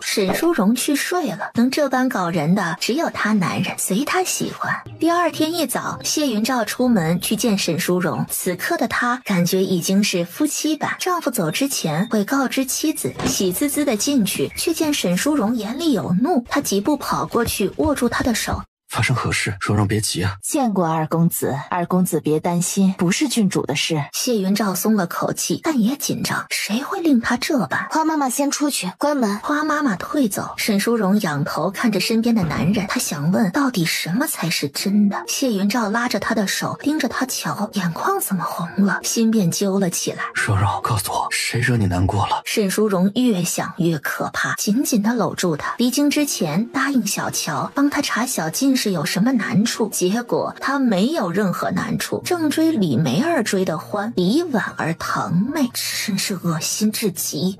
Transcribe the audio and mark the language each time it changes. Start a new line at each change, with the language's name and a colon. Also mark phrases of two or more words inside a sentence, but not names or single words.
Chinese: 沈淑容去睡了，能这般搞人的只有他男人，随他喜欢。第二天一早，谢云照出门去见沈淑容，此刻的他感觉已经是夫妻版，丈夫走之前会告知妻子，喜滋滋的进去，却见沈淑容眼裡有怒，他急步跑過去握住她的手。发生何事？淑容別急啊！見過二公子，二公子別擔心，不是郡主的事。謝雲照鬆了口氣，但也緊張，誰會令他這般？花媽媽先出去，關門。花媽媽退走，沈淑容仰頭看着身邊的男人，她想問到底什麼才是真的。謝雲照拉着她的手，盯着她瞧，眼眶怎麼紅了，心便揪了起來。淑容，告訴我，誰惹你難過了？沈淑容越想越可怕，緊緊地摟住他。離京之前答應小喬幫他查小進士有什麼難處，結果他沒有任何難處，正追李梅兒追得歡，比婉兒堂妹，真是惡心至極。